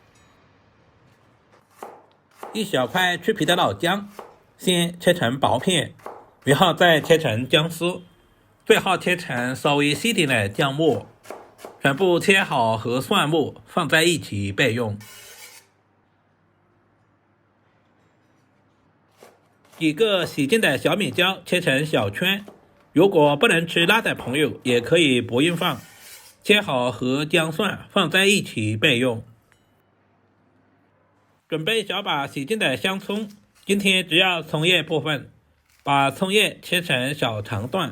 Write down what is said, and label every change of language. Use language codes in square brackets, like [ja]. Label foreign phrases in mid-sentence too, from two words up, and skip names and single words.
[zh] 一小塊去皮的老薑，先切成薄片，然後再切成薑絲，最後切成稍微細點的薑末，全部切好和蒜末放在一起備用。幾個洗淨的小米椒切成小圈，如果不能吃辣的朋友也可以不用放，切好和薑蒜放在一起備用。準備小把洗淨的香蔥，今天只要蔥葉部分，把蔥葉切成小長段。